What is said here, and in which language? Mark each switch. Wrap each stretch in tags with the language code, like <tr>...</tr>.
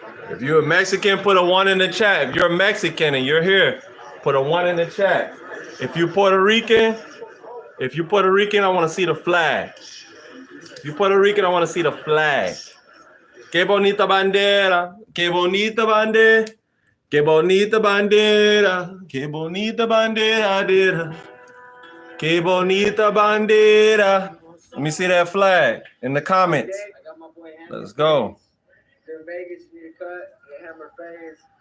<en>If you're a Mexican, put a 1 in the chat. If you're a Mexican and you're here, put a 1 in the chat. If you're Puerto Rican, I want to see the flag. If you're Puerto Rican, I want to see the flag.</en> <es>Qué bonita bandera, qué bonita bandera, qué bonita bandera, qué bonita bandera, qué bonita bandera.</es> <en>Let me see that flag in the comments. Let's go. Vegas, you need to cut, hammer fades.</en>